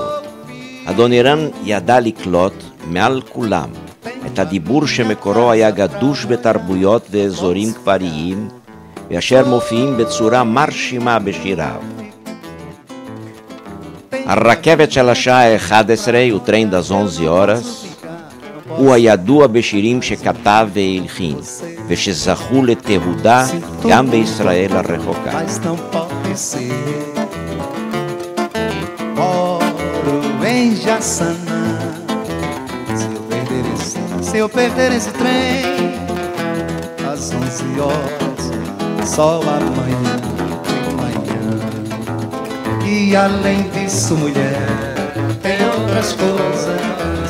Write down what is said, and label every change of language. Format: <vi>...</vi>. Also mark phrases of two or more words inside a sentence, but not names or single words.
<he>אדונירם ידע לקלוט מעל כולם את הדיבור שמקורו היה גדוש בתרבויות ואזורים כפריים, ואשר מופיעים בצורה מרשימה בשיריו. הרכבת של השעה 11 הוא טרן דז 11 הוא הידוע בשירים שכתב והלחין, ושזכו לתהודה גם בישראל הרחוקה.</he> <pt>Se eu perder esse trem, às 11 horas, só amanhã, E além disso, mulher, tem outras coisas.</pt>